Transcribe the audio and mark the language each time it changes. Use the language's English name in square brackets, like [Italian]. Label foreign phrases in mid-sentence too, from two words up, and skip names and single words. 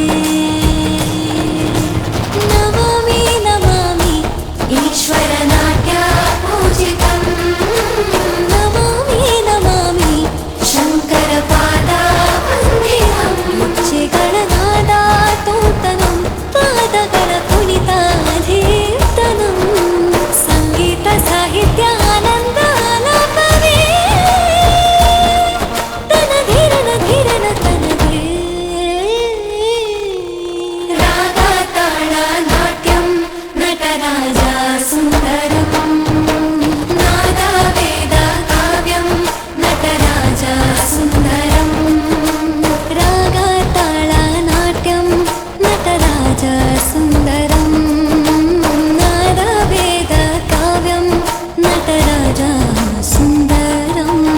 [Sanskrit] ನಮಾಮಿ ನಮಾಮಿ ಈಶ್ವರ ನಾಟ್ಯ ಪೂಜಿತಂ ನಮಾಮಿ ನಮಾಮಿ ಶಂಕರ ಪಾದ ವಂದಿತಂ [Kannada] ಮುಚ್ಚೆಗಳ ನಾದ ತೋತನಂ ಪಾದಗಳ ಕುಣಿತಾಧೀರ್ತನಂ ಸಂಗೀತ ಸಾಹಿತ್ಯ ಆನಂದ ಆಲಾಪವೇ ತನಧೀರನ ಧೀರನ ತನದೇ ರಾಗ ತಾಳ [Sanskrit] ನಾಟ್ಯಂ ನಟರಾಜ ಸುಂದರಂ ನಾದ ವೇದ ಕಾವ್ಯಂ ನಟರಾಜ ಸುಂದರಂ ರಾಗ ತಾಳ ನಾಟ್ಯಂ ನಟರಾಜ ಸುಂದರಂ ನಾದ ವೇದ ಕಾವ್ಯಂ ನಟರಾಜ ಸುಂದರಂ